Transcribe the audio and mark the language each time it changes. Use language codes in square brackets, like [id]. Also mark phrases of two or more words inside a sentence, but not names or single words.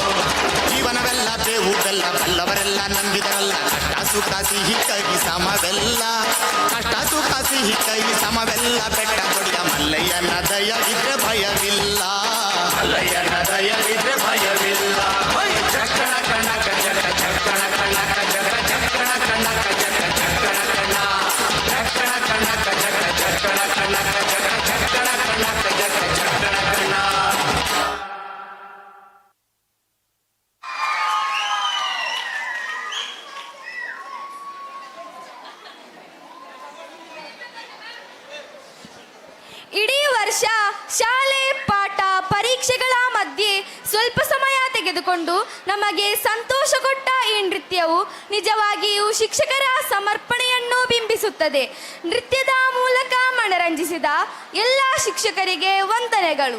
[kn] ಜೀವನವೆಲ್ಲ ಬೇವು ಬೆಲ್ಲ ಬಲ್ಲವರೆಲ್ಲ ನಂಬಿದರಲ್ಲ ಕಷ್ಟ ಸುಖ ಸಿಹಿ ಕೈ ಸಮವೆಲ್ಲ ಕಷ್ಟ ಸುಖ ಸಿಹಿ ಕೈ ಸಮವೆಲ್ಲ ಬೆಟ್ಟ ಕೊಡಿಯ ಮಲ್ಲಯ್ಯನ ದಯವಿದ್ರೆ ಭಯವಿಲ್ಲ ಮಲ್ಲಯ್ಯನ ದಯವಿದ್ರೆ ಭಯವಿಲ್ಲ ಚಕ್ಕಣ ಕಣಕ ಚಕ್ಕ ಚಕ್ಕಣ ಕಣಕ ಚಕ್ಕ ಚಕ್ಕಣ ಕಣಕ ಚಕ್ಕ ಚಕ್ಕಣ ಕಣ ಚಕ್ಕಣ ಕಣಕ ಚಕ್ಕ ಚಕ್ಕಣ ಕಣಕ ಚಕ್ಕ ಚಕ್ಕಣ ಕಣಕ ಚಕ್ಕ ಚಕ್ಕಣ ಕಣ. ಇಡೀ ವರ್ಷ ಶಾಲೆ ಪಾಠ ಪರೀಕ್ಷೆಗಳ ಮಧ್ಯೆ ಸ್ವಲ್ಪ ಸಮಯ ತೆಗೆದುಕೊಂಡು ನಮಗೆ ಸಂತೋಷ ಕೊಟ್ಟ ಈ ನೃತ್ಯವು ನಿಜವಾಗಿಯೂ ಶಿಕ್ಷಕರ ಸಮರ್ಪಣೆಯನ್ನು ಬಿಂಬಿಸುತ್ತದೆ. ನೃತ್ಯದ ಮೂಲಕ ಮನರಂಜಿಸಿದ ಎಲ್ಲ ಶಿಕ್ಷಕರಿಗೆ ವಂದನೆಗಳು.